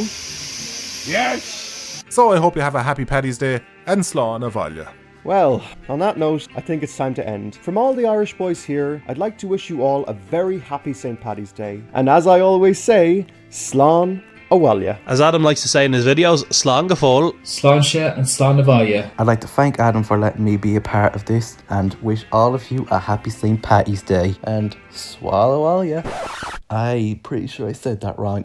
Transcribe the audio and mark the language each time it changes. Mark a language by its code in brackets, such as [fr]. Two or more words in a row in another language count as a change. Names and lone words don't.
[en] Yes! So I hope you have a happy Paddy's Day, and [ga] Slán a Bhaile. [en] Well, on that note, I think it's time to end. From all the Irish boys here, I'd like to wish you all a very happy St. Paddy's Day. And as I always say, Slán Oh well, yeah. As Adam likes to say in his videos, [ga] slán go fóill. Slán sé and slán na bhaile. [en] I'd like to thank Adam for letting me be a part of this and wish all of you a happy St. Paddy's Day. And swallow all ya. I'm pretty sure I said that wrong.